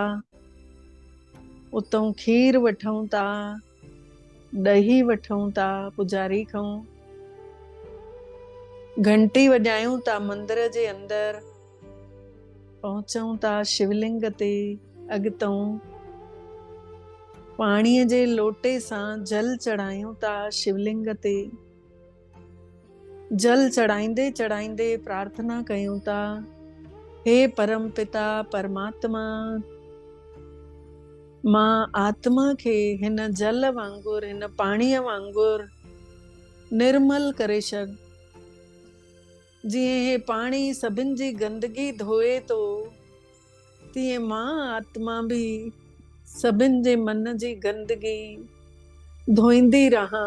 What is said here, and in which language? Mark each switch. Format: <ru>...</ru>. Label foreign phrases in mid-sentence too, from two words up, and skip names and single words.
<sd>उतां खीर वठूं था, ॾही वठूं था पुजारी खां। घंटी वॼायूं था मंदिर जे अंदरि। पहुचूं था शिवलिंग ते। अॻितों पाणीअ जे लोटे सां जल चढ़ायूं था शिवलिंग ते। जल चढ़ाईंदे चढ़ाईंदे प्रार्थना कयूं था, हे परम पिता परमात्मा, मां आत्मा खे हिन जल वांगुरु, हिन पाणीअ वांगुरु निर्मल करे छॾ। जीअं हे पाणी सभिनि जी गंदगी धोए थो, तीअं मां आत्मा बि सभिनि जे मन जी गंदगी धोईंदी रहां।</sd>